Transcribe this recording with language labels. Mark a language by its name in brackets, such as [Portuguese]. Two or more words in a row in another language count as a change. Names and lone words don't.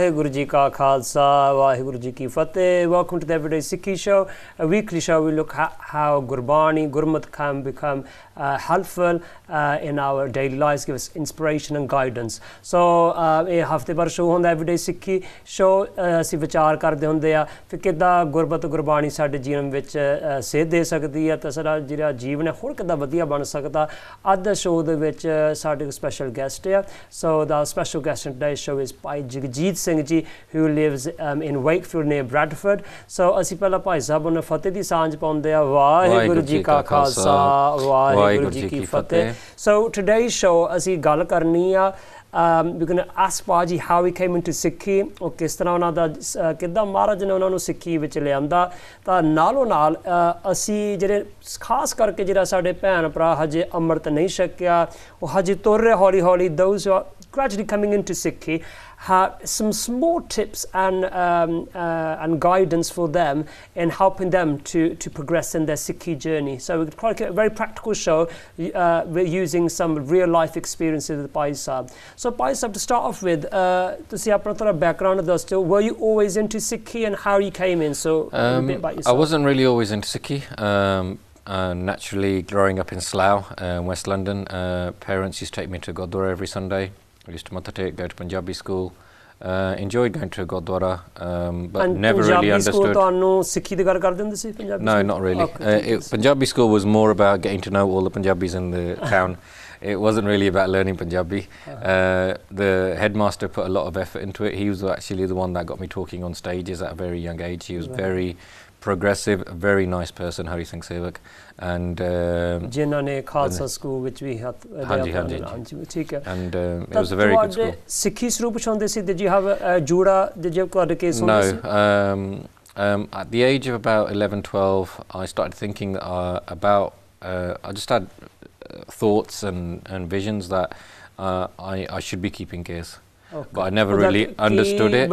[Punjabi] ਜੀ ਕਾ ਖਾਲਸਾ, ਵਾਹਿਗੁਰੂ ਜੀ ਕੀ ਫਤਿਹ. [English] Welcome to the Everyday Sikhi Show, a weekly show. We look at how Gurbani, Gurmat can become helpful in our daily lives, give us inspiration and guidance. So, [Punjabi] ਇਹ ਹਫਤੇ ਭਰ ਸ਼ੋ ਹੁੰਦਾ Everyday Sikhi Show. ਅਸੀਂ ਵਿਚਾਰ ਕਰਦੇ ਹੁੰਦੇ ਆ ਕਿ ਕਿੱਦਾਂ ਗੁਰਬਤ ਗੁਰਬਾਣੀ ਸਾਡੇ ਜੀਵਨ ਵਿੱਚ ਸੇਧ ਦੇ ਸਕਦੀ ਹੈ ਤਾਂ ਸਾਡਾ ਜਿਹੜਾ ਜੀਵਨ ਹੈ ਹੋਰ ਕਿੱਦਾਂ ਵਧੀਆ ਬਣ ਸਕਦਾ। ਅੱਜ ਦੇ ਸ਼ੋਅ ਦੇ ਵਿੱਚ ਸਾਡੇ ਕੋਲ ਸਪੈਸ਼ਲ ਗੈਸਟ ਹੈ। [English] So the special guest in today's show is Bhai Jagjit Singh Ji, who lives in Wakefield near Bradford. [Punjabi] So ਅਸੀਂ ਪਹਿਲਾਂ ਭਾਈ ਸਾਹਿਬ ਨੂੰ ਫਤਿਹ ਦੀ ਸਾਂਝ ਪਾਉਂਦੇ ਆ। ਵਾਹਿਗੁਰੂ ਜੀ ਕਾ ਖਾਲਸਾ, ਵਾਹਿਗੁਰੂ ਜੀ ਕੀ ਫਤਿਹ। [English] So today's show [Punjabi] ਅਸੀਂ ਗੱਲ ਕਰਨੀ ਆ [English] we're going to ask Baji how he came into Sikhi or [Punjabi] ਕਿਸ ਤਰ੍ਹਾਂ ਉਹਨਾਂ ਦਾ ਕਿੱਦਾਂ ਮਹਾਰਾਜ ਨੇ ਉਹਨਾਂ ਨੂੰ ਸਿੱਖੀ ਵਿੱਚ ਲਿਆਂਦਾ ਤਾਂ ਨਾਲੋਂ ਨਾਲ ਅਸੀਂ ਜਿਹੜੇ ਖਾਸ ਕਰਕੇ ਜਿਹੜਾ ਸਾਡੇ ਭੈਣ ਭਰਾ ਹਜੇ ਅੰਮ੍ਰਿਤ ਨਹੀਂ ਛਕਿਆ ਉਹ ਹਜੇ ਤੁਰ ਰਹੇ ਹੌਲੀ ਹੌਲੀ [English] those who are gradually coming into Sikhi have some small tips and guidance for them in helping them to progress in their Sikhi journey. So we're quite a very practical show. We're using some real life experiences with Bhai Sahib. So Bhai Sahib, to start off with, [Punjabi] ਤੁਸੀਂ ਆਪਣਾ ਥੋੜਾ background ਦੱਸ ਦਿਓ. [English] Were you always into Sikhi and how you came in? So a bit about yourself. I wasn't really always into Sikhi. Naturally, growing up in Slough, West London, parents used to take me to Gurdwara every Sunday. I used to Matha Tek, go to Punjabi school. Enjoyed going to Gurdwara, but and never Punjabi really understood. [Punjabi] ਸਿੱਖੀ ਦੀ ਗੱਲ ਕਰਦੇ ਹੁੰਦੇ ਸੀ Punjabi [English] No, not really. Punjabi school was more about getting to know all the Punjabis in the town. It wasn't really about learning Punjabi. The headmaster put a lot of effort into it. He was actually the one that got me talking on stages at a very young age. He was very progressive, a very nice person, Hari Singh Sevak, and [Punjabi] ਜਿਨ੍ਹਾਂ ਨੇ ਖਾਲਸਾ ਸਕੂਲ ਵਿੱਚ ਵੀ ਹੱਥ ਠੀਕ ਹੈ [English] and it was a very good school. [Punjabi] ਸਿੱਖੀ ਸਰੂਪ ਚਾਹੁੰਦੇ ਸੀ [English] did you have a ਜੂੜਾ did you have a case no at the age of about 11 12 I started thinking about I just had thoughts and visions that I should be keeping case. Okay. But I never really understood it.